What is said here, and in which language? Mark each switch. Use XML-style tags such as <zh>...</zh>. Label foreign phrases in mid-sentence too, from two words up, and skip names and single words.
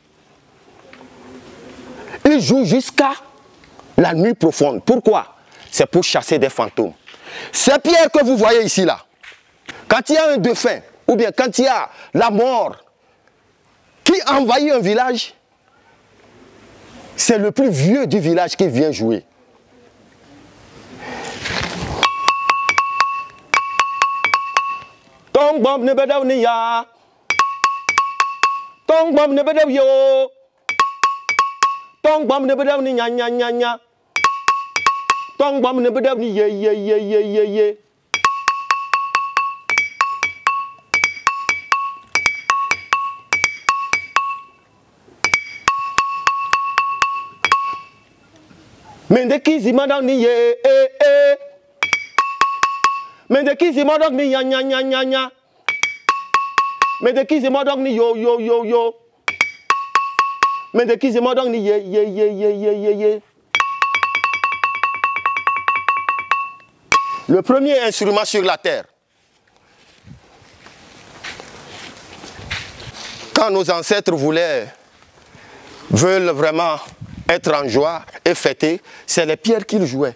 <fr>Il joue jusqu'à la nuit profonde. Pourquoi? C'est pour chasser des fantômes. Ces pierres que vous voyez ici, là, quand il y a un défunt, ou bien quand il y a la mort qui envahit un village, c'est le plus vieux du village qui vient jouer. Tong bom ne bedaw ni ya, tong bom ne bedaw yo, tong bom ne bedaw ni nya nya nya nya, tong bom ne bedaw ni ye ye ye ye ye ye. Mendekizi madang ni ye Mendekizi madang ni ya nya nya nya nya. Mendekizi madang ni yo yo yo yo. Mendekizi madang ni ye ye ye ye ye ye ye. Le premier instrument sur la terre. Quand nos ancêtres veulent vraiment être en joie et fêter, c'est les pierres qu'ils jouaient.</fr>